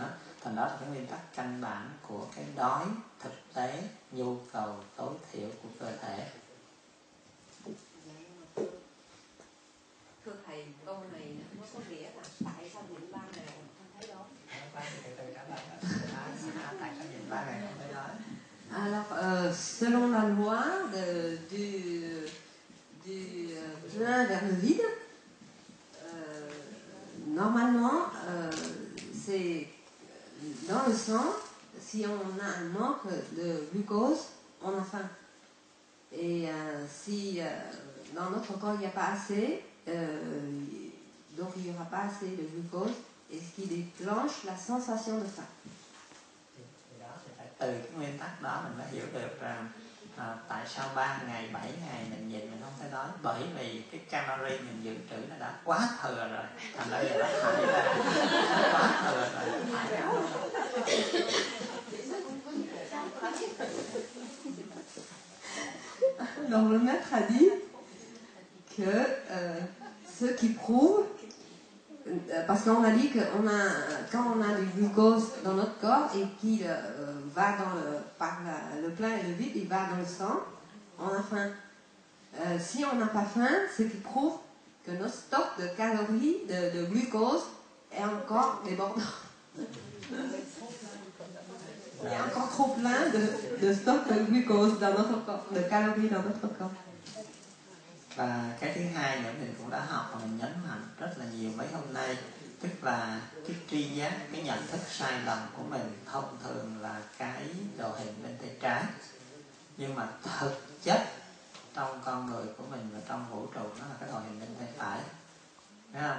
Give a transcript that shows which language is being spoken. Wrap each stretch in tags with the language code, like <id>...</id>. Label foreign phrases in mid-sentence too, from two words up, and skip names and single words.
<vi>Thành đó là cái nguyên tắc căn bản của cái đói thực tế, nhu cầu tối thiểu của cơ thể. Thưa thầy, câu này nó có nghĩa là tại sao nhịn 3 ngày không thấy đói? Tại sao nhịn 3 ngày không thấy đói?</vi> <fr>Alors, selon la loi du plein vers le vide, normalement, c'est dans le sang, si on a un manque de glucose, on a faim. Et si dans notre corps il n'y a pas assez, donc il n'y aura pas assez de glucose, et ce qui déclenche la sensation de faim.</fr> <vi>Từ cái nguyên tắc đó mình mới hiểu được rằng tại sao 3 ngày, 7 ngày mình nhịn mình không thấy đói. Bởi vì cái calorie mình dự trữ nó đã quá thừa rồi. Thành ra giờ nó thải ra, nó quá thừa rồi, thải ra.</vi> <fr>Donc le maître a dit que ce qui prouve, parce qu'on a dit que quand on a du glucose dans notre corps et qu'il va par le plein et le vide, il va dans le sang, on a faim. Si on n'a pas faim, ce qui prouve que notre stock de calories, de glucose est encore débordant. Il y a encore trop plein de stock de glucose dans notre corps, de calories dans notre corps.</fr> <vi>Và cái thứ hai nữa mình cũng đã học và mình nhấn mạnh rất là nhiều mấy hôm nay, tức là cái tri giác, cái nhận thức sai lầm của mình thông thường là cái đồ hình bên tay trái, nhưng mà thực chất trong con người của mình và trong vũ trụ nó là cái đồ hình bên tay phải, thấy không?</vi>